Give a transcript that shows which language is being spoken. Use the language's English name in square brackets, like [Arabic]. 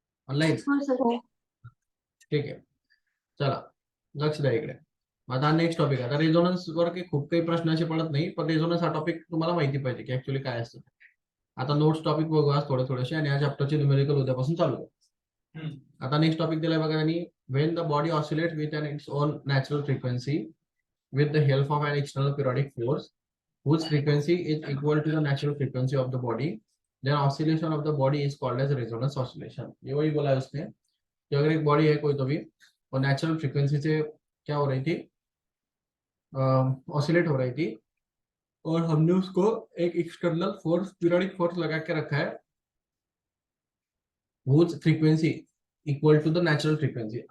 [Marathi] Online ठीक आहे, चला लक्ष द्या इकडे. आता नेक्स्ट टॉपिक. आता रेझोनन्स वर काही खूप काही प्रश्न असे पडत नाही, पण रेझोनन्स हा टॉपिक तुम्हाला माहिती पाहिजे की ऍक्च्युअली काय असतं. आता नोट्स टॉपिक बघू आज थोडे थोडेसे, आणि या चॅप्टरचे न्यूमेरिकल उद्यापासून चालू आहे. आता नेक्स्ट टॉपिक दिलाय बघा त्यांनी. [English] When the body oscillate with an its own natural frequency with the help of an external periodic force whose frequency is equal to the natural frequency of the body, then oscillation of the body is called as resonance oscillation. [Hindi] ये वही बोला है उसने कि अगर एक body है कोई तो भी, और नेचुरल फ्रीक्वेंसी से क्या हो रही थी, ऑसिलेट हो रही थी, और हमने उसको एक एक्सटर्नल फोर्स, पीरियोडिक फोर्स लगा के रखा है, [English] whose frequency equal to the natural frequency.